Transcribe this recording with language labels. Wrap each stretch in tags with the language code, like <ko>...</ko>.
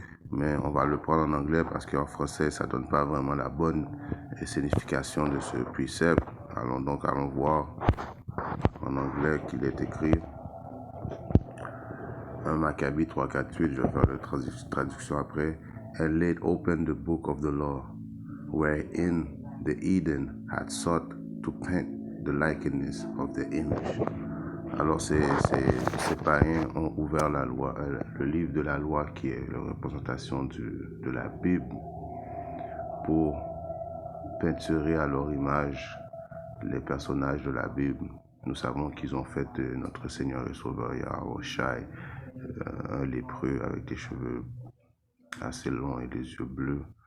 <fr>Mais on va le prendre en anglais parce qu'en français, ça ne donne pas vraiment la bonne signification de ce précepte. Allons voir en anglais qu'il est écrit. 1 Maccabée 3, 4, 8, je vais faire la traduction après.</fr> <en>And laid open the book of the law, wherein the Eden had sought to paint the likeness of the image.</en> <fr>Alors ces païens ont ouvert la loi, le livre de la loi qui est la représentation de la Bible, pour peinturer à leur image les personnages de la Bible. Nous savons qu'ils ont fait de notre Seigneur et Sauveur Yahushua un lépreux avec des cheveux assez longs et des yeux bleus.</fr>